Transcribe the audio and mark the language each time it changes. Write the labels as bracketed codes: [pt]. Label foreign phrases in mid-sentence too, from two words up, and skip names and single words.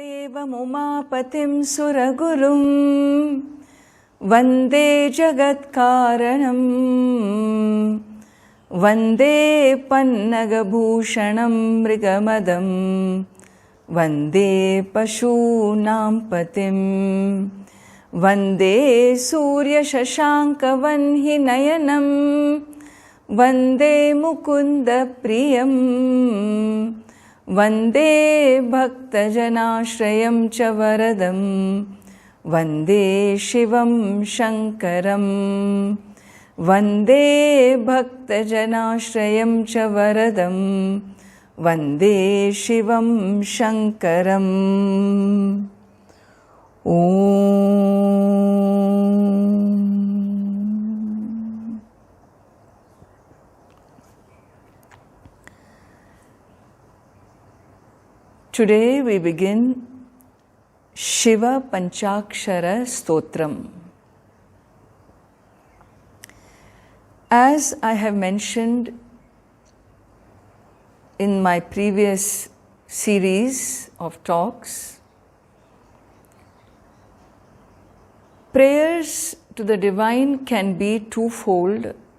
[sa] Umapatim Suragurum Vande Jagatkaranam Vande Pannagabhushanam Mrigamadam Vande Pashunam Patim Vande Surya Shashanka Vanhi Nayanam Vande Mukunda Priyam Vande Bhaktajanashrayam cha varadam Vande Shivam Shankaram Vande Bhaktajanashrayam cha varadam Vande Shivam Shankaram. Om. [en] Today we begin Shiva Pancaksara Stotram. As I have mentioned in my previous series of talks, prayers to the divine can be twofold.